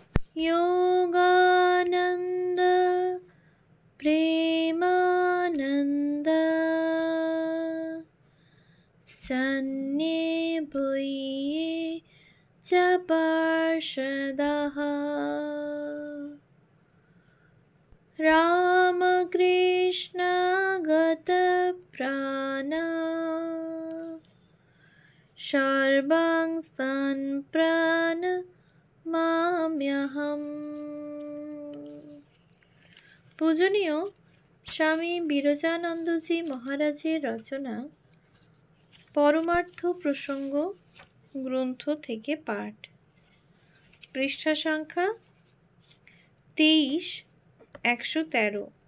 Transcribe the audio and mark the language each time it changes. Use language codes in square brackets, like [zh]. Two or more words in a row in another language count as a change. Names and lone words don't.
[sa] योगानन्द प्रेमानन्द सन्निभूये च पार्षदः रामकृष्ण गतप्राण सर्वं सम्प्रणमाम्यहम्। [bn] পূজনীয় স্বামী বিরজানন্দজি মহারাজের রচনা পরমার্থ প্রসঙ্গ গ্রন্থ থেকে পাঠ, পৃষ্ঠা সংখ্যা 23-113।